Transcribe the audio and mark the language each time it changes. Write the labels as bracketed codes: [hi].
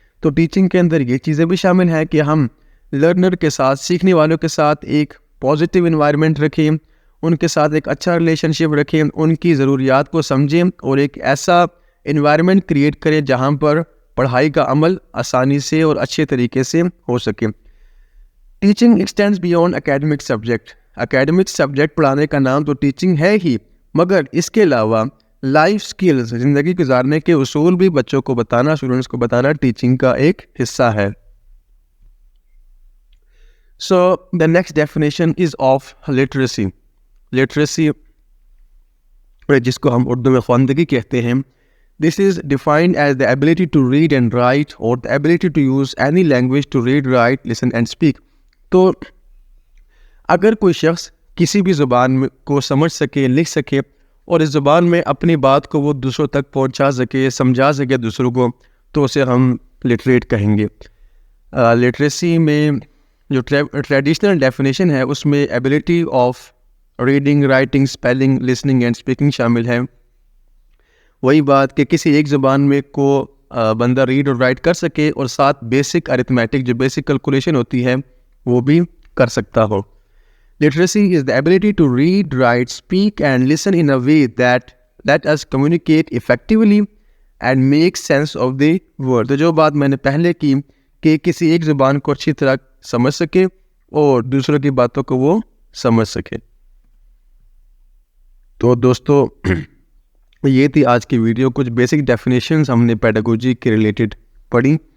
[ur] تو ٹیچنگ کے اندر یہ چیزیں بھی شامل ہیں کہ ہم لرنر کے ساتھ, سیکھنے والوں کے ساتھ ایک پازیٹیو انوائرمنٹ رکھیں, ان کے ساتھ ایک اچھا ریلیشن شپ رکھیں, ان کی ضروریات کو سمجھیں اور ایک ایسا انوائرمنٹ کریٹ کریں جہاں پر پڑھائی کا عمل آسانی سے اور اچھے طریقے سے ہو سکے. [en] Teaching extends beyond academic subject. [ur] Academic subject پڑھانے کا نام تو ٹیچنگ ہے ہی, مگر اس کے علاوہ لائف سکلز, زندگی گزارنے کے اصول بھی بچوں کو بتانا, اسٹوڈنٹس کو بتانا ٹیچنگ کا ایک حصہ ہے. [en] So the next definition is of literacy. [ur] Literacy, جس کو ہم اردو میں خواندگی کہتے ہیں. [en] This is defined as the ability to read and write or the ability to use any language to read, write, listen and speak. [ur] تو اگر کوئی شخص کسی بھی زبان کو سمجھ سکے, لکھ سکے اور اس زبان میں اپنی بات کو وہ دوسروں تک پہنچا سکے, سمجھا سکے دوسروں کو, تو اسے ہم لٹریٹ کہیں گے. لٹریسی میں جو ٹریڈیشنل ڈیفینیشن ہے اس میں [en] ability of reading, writing, spelling, listening and speaking [ur] شامل ہے. وہی بات کہ کسی ایک زبان میں کو بندہ ریڈ اور رائٹ کر سکے اور ساتھ بیسک ارتھمیٹک, جو بیسک کیلکولیشن ہوتی ہے, وہ بھی کر سکتا ہو. [en] Literacy is the ability to read, write, speak and listen in a way that lets us communicate effectively and make sense of the word. [ur] تو جو بات میں نے پہلے کی کہ کسی ایک زبان کو اچھی طرح سمجھ سکے اور دوسروں کی باتوں کو وہ سمجھ سکے. تو دوستو یہ تھی آج کی ویڈیو. کچھ بیسک ڈیفینیشنز ہم نے پیڈاگوجی کے ریلیٹڈ پڑھی.